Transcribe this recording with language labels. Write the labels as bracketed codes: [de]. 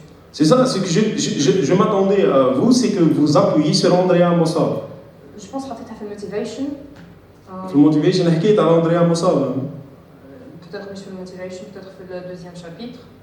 [fr] C'est ça, ce que je m'attendais à vous, c'est que vous appuyez sur Andrea Mossad. Je pense [ar] حطيتها في الموتيفيشن. في الموتيفيشن حكيت على أندريا موساد. [fr] Peut-être [ar] مش في الموتيفيشن, [fr] peut-être في le deuxième chapitre.